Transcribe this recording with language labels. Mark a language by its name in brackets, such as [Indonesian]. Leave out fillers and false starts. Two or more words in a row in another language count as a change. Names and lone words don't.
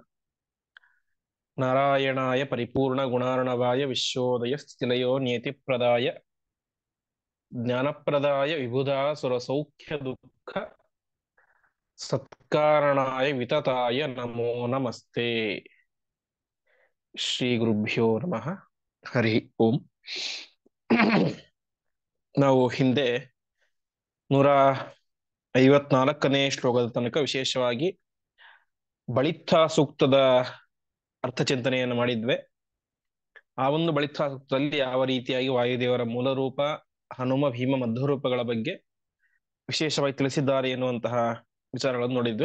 [Sanskrit] नारायणाय परिपूर्ण गुणार्णवाय विश्वोदय स्थितिलयो नियतिप्रदाय ज्ञानप्रदाय विबुधा सुरसौख्य दुःख सत्कारणाय वितताय नमो नमस्ते। ಶ್ರೀ ಗುರುಭ್ಯೋ ನಮಃ. ಹರಿ ಓಂ. [Kannada] ನಾವು ಹಿಂದೆ 154ನೇ ಶ್ಲೋಕದ ತನಕ ವಿಶೇಷವಾಗಿ ಬಳಿತ್ಥ ಸೂಕ್ತದ ಅರ್ಥಚಿಂತನೆಯನ್ನು ಮಾಡಿದ್ವಿ. ಆ ಒಂದು ಬಳಿತ್ಥ ಸೂಕ್ತದಲ್ಲಿ ಯಾವ ರೀತಿಯಾಗಿ ವಾಯುದೇವರ ಮೂಲ ರೂಪ, ಹನುಮ ಭೀಮ ಮಧ್ವರೂಪಗಳ ಬಗ್ಗೆ ವಿಶೇಷವಾಗಿ ತಿಳಿಸಿದ್ದಾರೆ ಎನ್ನುವಂತಹ ವಿಚಾರಗಳನ್ನು ನೋಡಿದ್ವಿ.